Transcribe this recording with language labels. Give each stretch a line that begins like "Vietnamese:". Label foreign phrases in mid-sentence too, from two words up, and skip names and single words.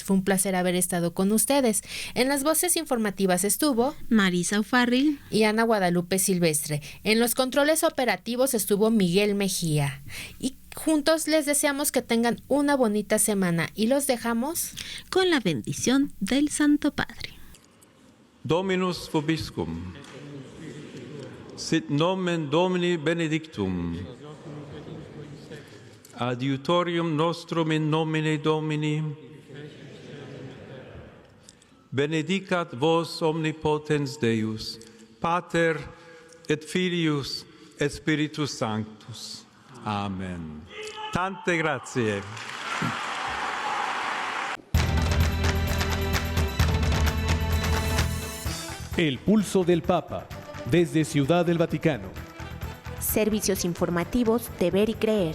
Spanish: Fue un placer haber estado con ustedes. En las voces informativas estuvo Marisa Farril y Ana Guadalupe Silvestre. En los controles operativos estuvo Miguel Mejía. Y juntos les deseamos que tengan una bonita semana y los dejamos con la bendición del Santo Padre.
Latin: Dominus vobiscum. Sit nomen Domini benedictum. Adiutorium nostrum in nomine Domini. Benedicat vos omnipotens Deus, Pater et Filius et Spiritus Sanctus. Amen.
Italian: Tante grazie.
Spanish: El pulso del Papa, desde Ciudad del Vaticano. Servicios informativos de Ver y Creer.